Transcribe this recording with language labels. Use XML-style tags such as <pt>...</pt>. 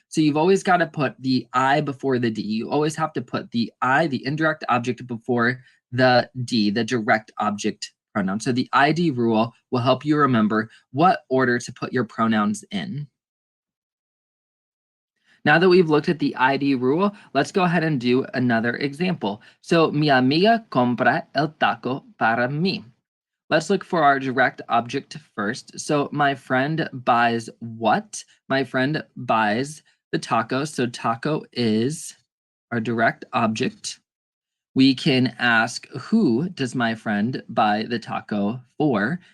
<en>So you've always got to put the I before the D. You always have to put the I, the indirect object, before the D, the direct object pronoun. So the ID rule will help you remember what order to put your pronouns in. Now that we've looked at the ID rule, let's go ahead and do another example.</en> <es>So, mi amiga compra el taco para mí.</es> <en>Let's look for our direct object first. So my friend buys what? My friend buys the taco. So taco is our direct object. We can ask, who does my friend buy the taco for?</en>